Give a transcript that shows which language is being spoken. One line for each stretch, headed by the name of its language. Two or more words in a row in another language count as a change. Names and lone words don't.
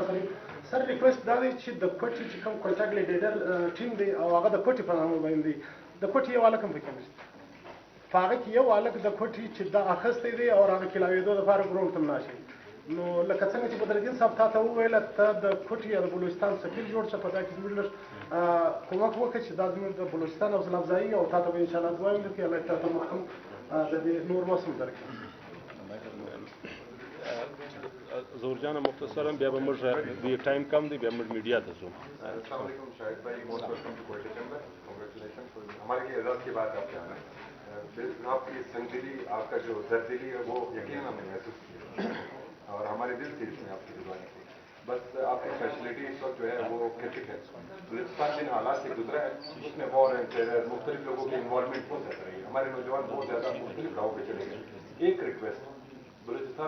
Pashto: سره سر ریکویسټ دا دی چې د کوټې چې کوم کوټه ګلیډیډر ټیم دی او هغه د کوټې په نامه باندې دی د کوټې یو هلک هم پکې نشته په هغه کې یو هلک د کوټې چې دا اخیستی دی او هغه کلاوېدو دپاره ګراونډ ته هم ناشي نو لکه څنګه چې بدرالدین صاحب تا ته وویله ته د کوټې یا د بلوچستان سفیر جوړ شه په دا کې زموږ لږ کومک وکړه چې دا زموږ د بلوچستان حوصله افزایي او تا ته به انشاءالله دعا هم درکړي الله تعالی ته محکم د دې نور موسم درکړي زورجان مختصرا بیا به موږ دی ټایم کم دی بیا موږ میډیا ته ځو.
Arabic: السلام علیکم
Urdu: شاہد بھائی
English: most welcome to
Urdu: کوئٹہ چیمبر کنگریچولیشن ہمارے لیے اعزاز کی بات آپ کے آنا ہے آپ کی سنگدلی آپ کا جو دردلی ہے وہ یقیناً ہم نے محسوس کیا اور ہمارے دل سے اس میں آپ کی دعائیں تھی بس آپ کی فیسلٹی اس وقت جو ہے وہ کرٹک ہے بلوچستان جن حالات سے گزرا ہے اس میں
English: war and terror
Urdu: مختلف لوگوں کی انوالومنٹ بہت زیادہ رہی ہے ہمارے نوجوان بہت زیادہ مختلف راہوں پہ چلے گئے ایک ریکویسٹ بلوچستان